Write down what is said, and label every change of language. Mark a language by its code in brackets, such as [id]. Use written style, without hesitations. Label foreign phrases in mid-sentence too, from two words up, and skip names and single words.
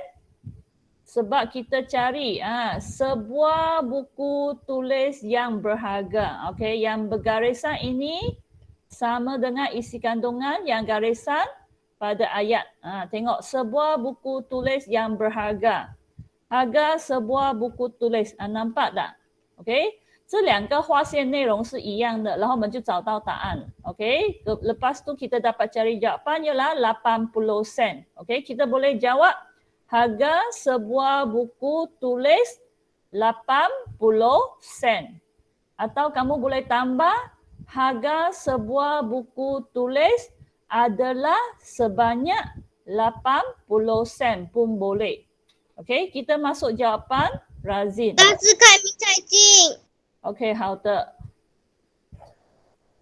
[ms] Sebab kita cari sebuah buku tulis yang berharga. Okey, yang bergarisan ini sama dengan isi kandungan yang garisan pada ayat. Tengok sebuah buku tulis yang berharga. Harga sebuah buku tulis. Nampak tak? Okey, [zh] 这两个划线内容是一样的，然后我们就找到答案。 [ms] Okey, lepas tu kita dapat cari jawapan ialah 80 sen. Okey, kita boleh jawab harga sebuah buku tulis 80 sen. Atau kamu boleh tambah harga sebuah buku tulis adalah sebanyak 80 sen pun boleh. Okey, kita masuk jawapan Razin. 大师看明彩镜。 [zh] OK， 好的。